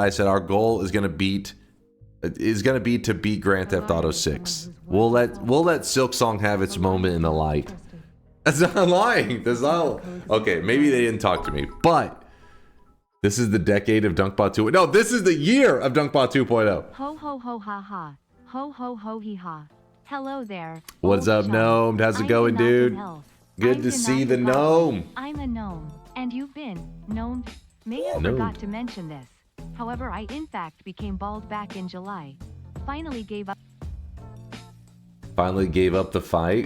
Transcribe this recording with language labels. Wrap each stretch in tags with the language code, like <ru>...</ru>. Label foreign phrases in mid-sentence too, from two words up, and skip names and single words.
<en>I said our goal is going to be to beat Grand Theft Auto 6. We'll let Silk Song have its moment in the light. That's not lying. That's not... Okay, maybe they didn't talk to me, but this is the decade of Dunkbot 2. No, this is the year of Dunkbot 2.0. Ho ho ho ha ha. Ho ho ho hee ha. Hello there. What's up, Gnome? How's it going, dude? Good I'm to see not the problem. gnome. I'm a gnome, and you've been gnomed. May have Gnomed. forgot to mention this. However, I in fact became bald back in July. Finally gave up. Finally gave up the fight.</en>